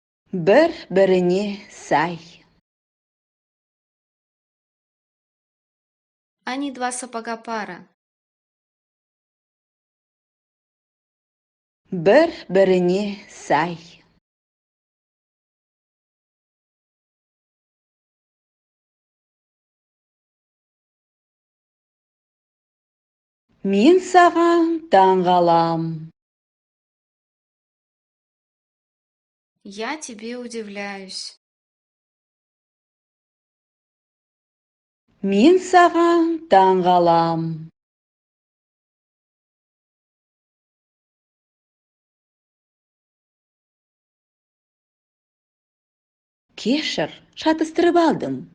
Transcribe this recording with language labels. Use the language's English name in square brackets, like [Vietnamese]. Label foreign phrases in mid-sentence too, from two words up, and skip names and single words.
[Kazakh] Бір-біріне сай. [Russian] Они два сапога пара. [Kazakh] Бір-біріне сай. Мен саған таңғалам. [Russian] Я тебе удивляюсь. [Kazakh] Мен саған таңғалам. Кешір, шатыстырып алдым.